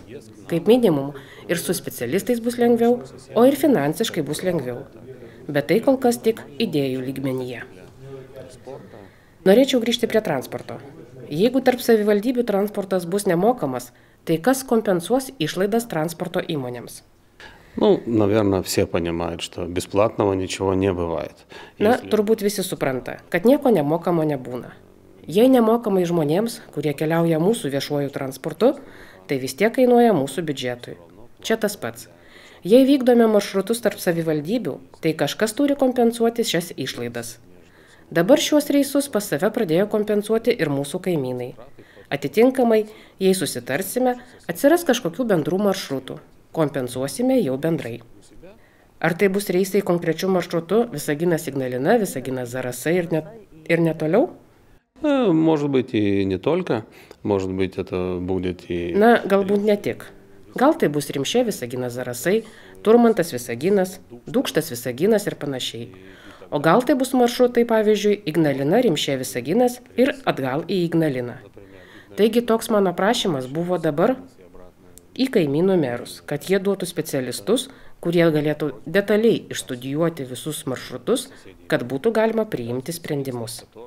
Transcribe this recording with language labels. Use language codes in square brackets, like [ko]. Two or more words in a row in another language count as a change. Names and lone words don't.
[lt] Kaip minimum, ir su specialistais bus lengviau, o ir finansiškai bus lengviau. Bet tai kol kas tik idėjų lygmenyje. Norėčiau grįžti prie transporto. Jeigu tarp savivaldybių transportas bus nemokamas, tai kas kompensuos išlaidas transporto įmonėms? [ru] Ну, наверное, все понимают, что бесплатного ничего не бывает. [lt] Na, turbūt visi supranta, kad nieko nemokamo nebūna. Jei nemokamai žmonėms, kurie keliauja mūsų viešuoju transportu, tai vis tiek kainuoja mūsų biudžetui. Čia tas pats. Jei vykdome maršrutus tarp savivaldybių, tai kažkas turi kompensuoti šias išlaidas. Dabar šiuos reisus pas save pradėjo kompensuoti ir mūsų kaimynai. Atitinkamai, jei susitarsime, atsiras kažkokių bendrų maršrutų. Kompensuosime jau bendrai. Ar tai bus reisai konkrečių maršrutų Visaginas Ignalina, Visaginas Zarasai ir ne toliau? [ru] Может быть и не только, может быть это будет и... [lt] Na, galbūt ne tik. Gal tai bus Rimšė Visaginas Zarasai, Turmantas Visaginas, Dūkštas Visaginas ir panašiai. O gal tai bus maršrutai, pavyzdžiui, Ignalina, Rimšė Visaginas ir atgal į Ignaliną. Taigi toks mano prašymas buvo dabar į kaimynų merus, kad jie duotų specialistus, kurie galėtų detaliai išstudijuoti visus maršrutus, kad būtų galima priimti sprendimus.